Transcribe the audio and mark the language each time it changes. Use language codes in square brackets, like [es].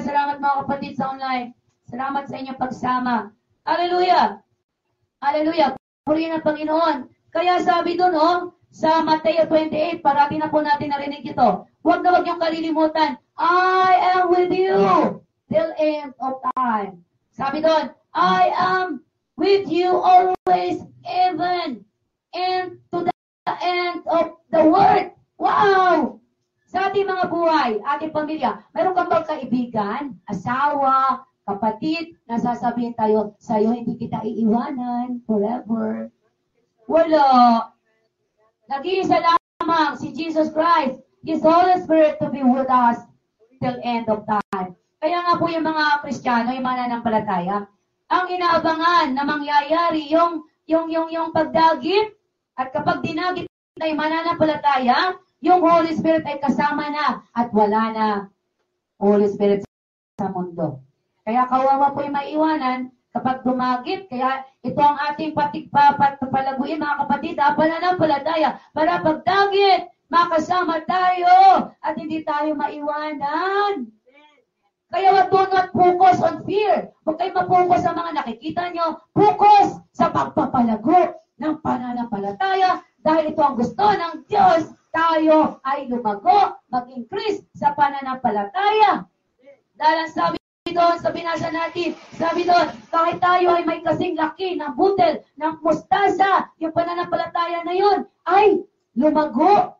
[tl] Salamat mga kapatid sa online. Salamat sa inyong pagsama. Hallelujah. Hallelujah. Purihin ang Panginoon. Kaya sabi doon, sa Mateo 28, parati na po natin narinig ito. Huwag na huwag niyong kalilimutan. [en] I am with you till end of time. [tl] Sabi doon, [en] I am with you always, even and to the end of the world. [tl] Wow! Sa ating mga buhay, ating pamilya, meron kang bang kaibigan, asawa, kapatid, nasasabihin tayo, sa'yo hindi kita iiwanan forever. Wala. Nag-iisa lamang [en] si Jesus Christ, His Holy Spirit to be with us till end of time. [tl] Kaya nga po yung mga Kristiyano, yung mananampalataya, ang inaabangan na mangyayari yung pagdagit, at kapag dinagit na yung mananampalataya, yung Holy Spirit ay kasama na at wala na Holy Spirit sa mundo. Kaya kawawa po yung maiwanan kapag dumagit. Kaya ito ang ating palaguin mga kapatid, pananampalataya para pagdagit, makasama tayo, at hindi tayo maiwanan. [en] Kaya do not focus on fear. [tl] Huwag kayo ma-focus sa mga nakikita nyo. Focus sa pagpapalago ng pananampalataya dahil ito ang gusto ng Diyos. Tayo ay lumago, mag-increase sa pananampalataya. Dahil ang sabi doon sa binasa natin, sabi doon, kahit tayo ay may kasing laki ng butel, ng mustasa, yung pananampalataya na yun ay lumago.